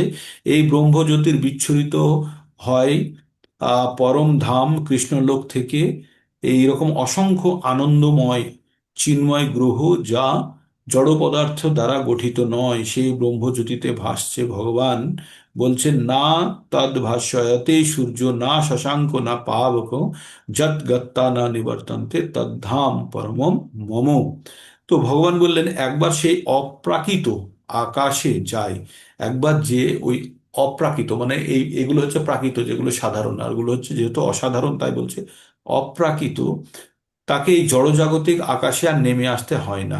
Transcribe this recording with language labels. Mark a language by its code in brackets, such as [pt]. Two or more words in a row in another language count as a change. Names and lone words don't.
[bn] এই ব্রহ্মজ্যোতির বিচ্ছুরিত হয় পরম ধাম কৃষ্ণলোক থেকে এই রকম অসংখ্য আনন্দময় চিন্ময় গ্রহ, যা জড় পদার্থ দ্বারা গঠিত নয়, সেই ব্রহ্মজ্যোতিতে ভাসছে। ভগবান বলছেন, [sa] না তদ ভাস্বয়তে সূর্য, না শশাঙ্ক না পাবক, যৎ গত্তা না নিবর্তন্তে তদ্ধাম পরমম মম। [bn] তো ভগবান বললেন, একবার সেই অপ্রাকৃত আকাশে যায়। একবার যে ওই অপ্রাকৃত, মানে এগুলো হচ্ছে প্রাকৃত যেগুলো সাধারণ, আর ওগুলো হচ্ছে যেহেতু অসাধারণ তাই বলছে অপ্রাকৃত, তাকে এই জড়জাগতিক আকাশে আর নেমে আসতে হয় না।